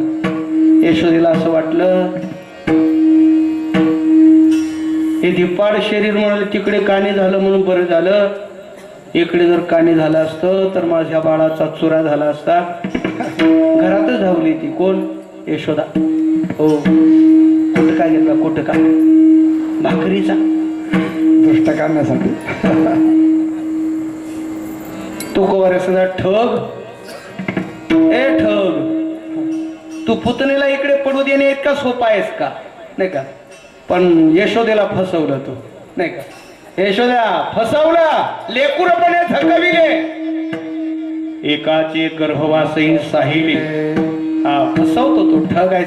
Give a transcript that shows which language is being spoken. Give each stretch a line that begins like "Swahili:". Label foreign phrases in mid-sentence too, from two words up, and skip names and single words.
Marathi: यशोदेला असं वाटलं हे धिप्पाड शरीर म्हणाले तिकडे काणी झालं म्हणून बरं झालं. इकडे जर काणी झालं असतं तर माझ्या बाळाचा चुरा झाला असता. घरातच धावली ती. कोण? यशोदा. हो, कुठं काय घेतला? कुठं काय? भाकरीचा दुष्ट करण्यासाठी. तू कवर सदा ठग. ए ठग, तू पुतणीला इकडे पडू देणे इतका सोपा आहेस का? नाही का? पण यशोदेला फसवलं तू, नाही का? यशोदा फसवला, लेकुरपणे थकविले, एकाचे गर्भवासही साहिले. हा, फसवतो तो, ठग आहे.